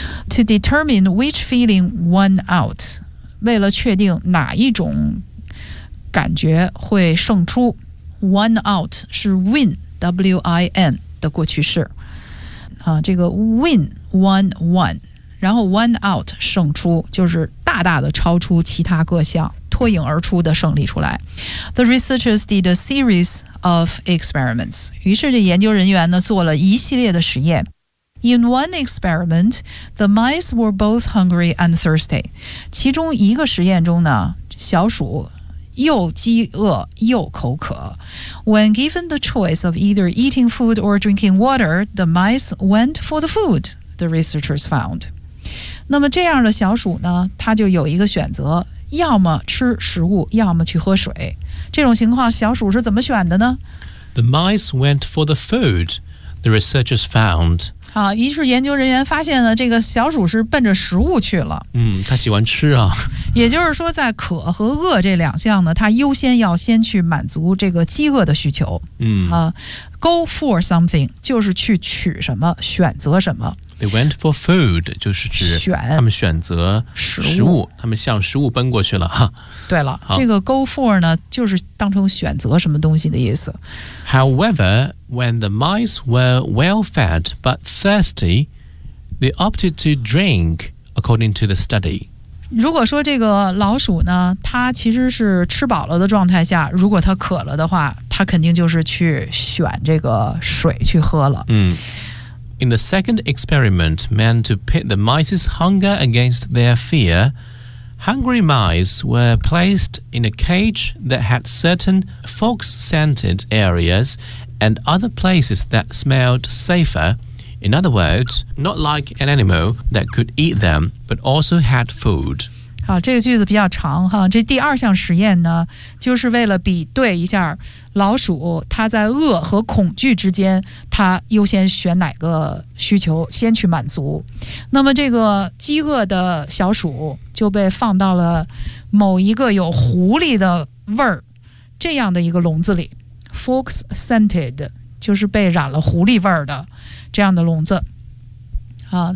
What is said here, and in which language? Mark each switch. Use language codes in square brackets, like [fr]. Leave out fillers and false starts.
[zh] To determine which feeling won out，为了确定哪一种感觉会胜出， won out 是 win， W-I-N 的过去式，这个 win won won， 然后 won out 胜出，就是大大的超出其他各项，脱颖而出的胜利出来。 The researchers did a seriesOf experiments，于是这研究人员呢做了一系列的实验。 [en] In one experiment, the mice were both hungry and thirsty。 [zh] 其中一个实验中呢，小鼠又饥饿又口渴。 [en] When given the choice of either eating food or drinking water, the mice went for the food, the researchers found。 [zh] 那么这样的小鼠呢，它就有一个选择，要么吃食物，要么去喝水。这种情况小鼠是怎么选的呢？ [en] The mice went for the food, the researchers found。 [zh] 好，于是研究人员发现了这个小鼠是奔着食物去了。它喜欢吃啊。也就是说在渴和饿这两项呢，它优先要先去满足这个饥饿的需求。 Go for something 就是去取什么，选择什么。 They went for food，就是指他们选择食物，他们向食物奔过去了。对了，这个 go for 呢，就是当成选择什么东西的意思。 [en] However, when the mice were well fed but thirsty, they opted to drink, according to the study。 [zh] 如果说这个老鼠呢，它其实是吃饱了的状态下，如果它渴了的话，它肯定就是去选这个水去喝了。 [en] In the second experiment meant to pit the mice's hunger against their fear, hungry mice were placed in a cage that had certain fox-scented areas and other places that smelled safer. In other words, not like an animal that could eat them, but also had food. [zh] 好，这个句子比较长哈。这第二项实验呢，就是为了比对一下老鼠它在饿和恐惧之间，它优先选哪个需求先去满足。那么这个饥饿的小鼠就被放到了某一个有狐狸的味儿这样的一个笼子里， fox scented 就是被染了狐狸味儿的这样的笼子啊。